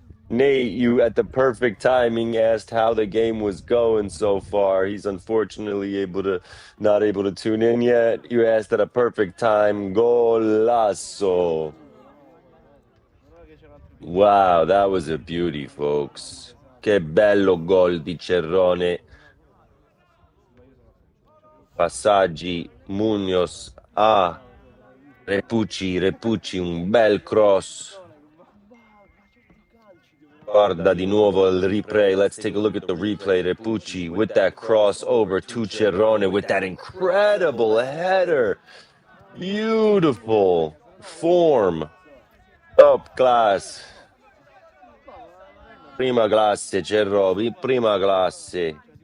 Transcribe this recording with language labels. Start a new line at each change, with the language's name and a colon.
English: Nate, you at the perfect timing asked how the game was going so far. He's unfortunately not able to tune in yet. You asked at a perfect time. Golasso. Wow, that was a beauty, folks.
Italian: Che bello gol di Cerrone. Passaggi, Munoz a Repucci, un bel cross. Guarda di nuovo il replay.
English: Let's take a look at the replay. Repucci with that cross over to Cerrone with that incredible header. Beautiful form. Top class.
Italian: Prima classe, Cerrone. Prima classe.